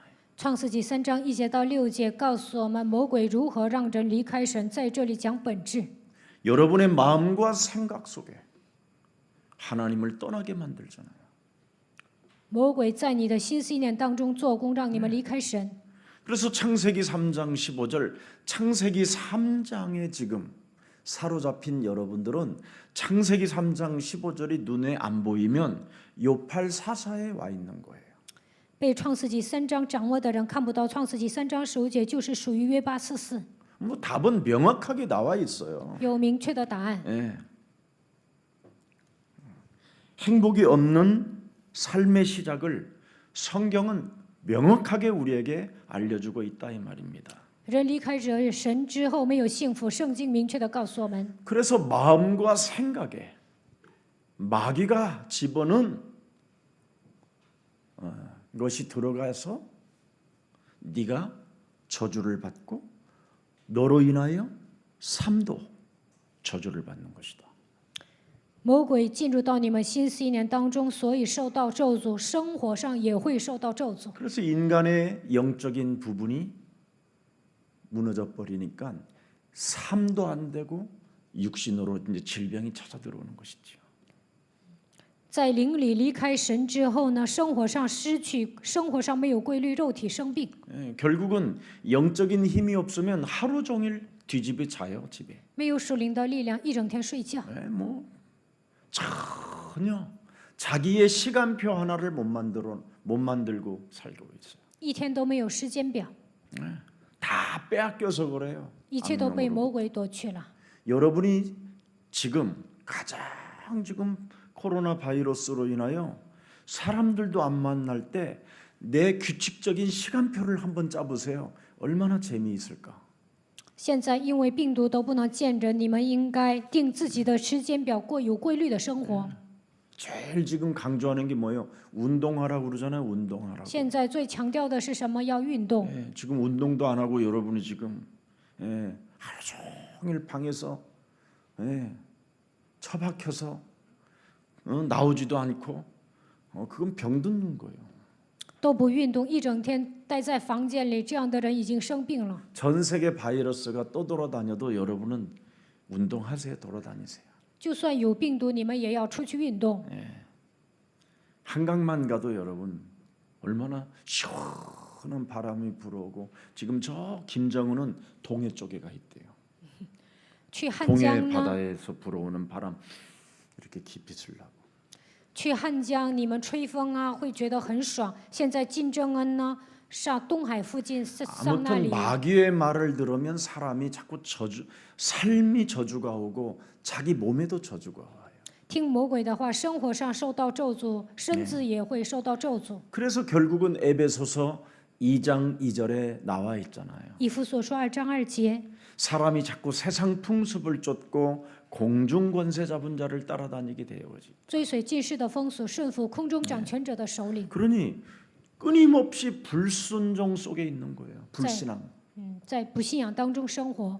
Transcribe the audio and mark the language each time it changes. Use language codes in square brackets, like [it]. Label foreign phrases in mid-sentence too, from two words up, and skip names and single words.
[zh] 创世纪3章1节到6节告诉我们，魔鬼如何让人离开神，在这里讲本质。 [ko] 여러분의 마음과 생각 속에 하나님을 떠나게 만들잖아요. [zh] 魔鬼在你的心思意念当中做工，让你们离开神。 [ko] 그래서 창세기 3장 15절, 창세기 3장에 지금 사로잡힌 여러분들은 창세기 3장 15절이 눈에 안 보이면 요팔 사사에 와 있는 거예요. [zh] 被创世纪3章掌握的人看不到创世纪3章15节，就是属于约巴44， [ko] 뭐 답은 명확하게 나와 있어요. [zh] 有明确的答案。 [ko] 예. 행복이 없는 삶의 시작을 성경은 명확하게 우리에게 알려주고 있다 이 말입니다. [zh] 人离开神之后没有幸福，圣经明确的告诉我们， [ko] 그래서 마음과 생각에 마귀가 집어넣은 것이 들어가서 네가 저주를 받고 너로 인하여 삶도 저주를 받는 것이다. [zh] 魔鬼进入到你们心思意念当中，所以受到咒诅，生活上也会受到咒诅。 [ko] 그래서 인간의 영적인 부분이 무너져 버리니까 삶도 안 되고 육신으로 이제 질병이 찾아 들어오는 것이죠. [zh] 在灵里离开神之后呢，生活上失去，生活上没有规律，肉体生病。 [ko] 결국은 영적인 힘이 없으면 하루 종일 뒤집어 자요 집에. [zh] 没有属灵的力量，一整天睡觉， [ko] 뭐 전혀 자기의 시간표 하나를 못 만들고 살고 있어요. [zh] 一天都没有时间表， [ko] 다 빼앗겨서 그래요. [zh] 一切都被 [ko] 악령으로. [zh] 魔鬼夺去了。 [ko] 여러분이 지금 가장 지금 코로나 바이러스로 인하여 사람들도 안 만날 때 내 규칙적인 시간표를 한번 짜보세요. 얼마나 재미있을까? [zh] 现在因为病毒都不能见人，你们应该定自己的时间表，过有规律的生活。 [ko] 제일 지금 강조하는 게 뭐예요? 운동하라고 그러잖아요. 운동하라고. [zh] 现在最强调的是什么？要运动。 [ko] 예, 지금 운동도 안 하고 여러분이 지금 하루 종일 방에서 처박혀서 나오지도 않고 그건 병든 거예요. [zh] 都不运动，一整天待在房间里，这样的人已经生病了。 [ko] 전 세계 바이러스가 또 돌아다녀도 여러분은 운동하세요. 돌아다니세요. [zh] 就算有病毒，你们也要出去运动。 [ko] 한강만 가도 여러분 얼마나 시원한 바람이 불어오고 지금 저 김정은은 동해 쪽에 가 있대요. [zh] 去汉 [ko] 동해 [zh] 江呢？ [ko] 바다에서 불어오는 바람 이렇게 깊이 쓰려고. [zh] 去汉江，你们吹风啊，会觉得很爽。现在金正恩呢，上东海附近上那 [ko] 아무튼 [zh] 里。 [ko] 마귀의 말을 들으면 사람이 자꾸 삶이 저주가 오고 자기 몸에도 저주가 와요. [zh] 听魔鬼的话，生活上受到咒诅，身子也会受到咒诅。 [ko] 그래서 결국은 에베소서 2장 2절에 나와 있잖아요. [zh] 以弗所说2章2节， [ko] 사람이 자꾸 세상 풍습을 쫓고 공중 권세 잡은 자를 따라다니게 되어지. [zh] 追随近世的风俗，顺服空中掌权者的首领。 [ko] 그러니 끊임없이 불순종 속에 있는 거예요. 불신앙. [zh] 在不信仰当中生活，